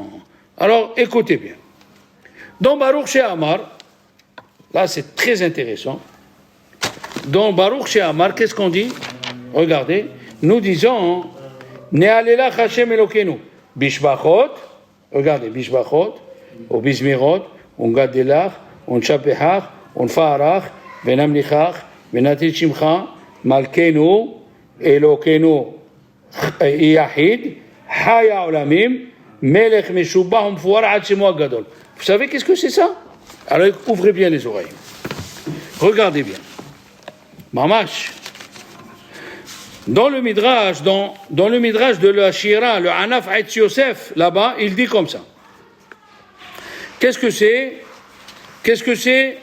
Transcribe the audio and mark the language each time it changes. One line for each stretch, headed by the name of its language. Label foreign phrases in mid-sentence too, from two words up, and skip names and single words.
French: Alors écoutez bien. Dans Baruch She'amar, là c'est très intéressant. Dans Baruch She'amar, qu'est-ce qu'on dit? Regardez, nous disons
Hebrew: נהללך ה' אלהינו בשבחות, regardez, Bishbachot, ou בזמירות, ו נגדלך, ו נשבחך, ו נפארך, ונמליכך, ונזכיר שמך, מלכנו, אלהינו, יחיד, חי העולמים, מלך משובח, ומפואר עדי שמו הגדול.
French: Vous savez qu'est-ce que c'est ça? Alors ouvrez bien les oreilles. Regardez bien. Mamash. Dans le Midrash, dans le Midrash de la Shira, le Anaf Eitz Yosef, là-bas, il dit comme ça. Qu'est-ce que c'est?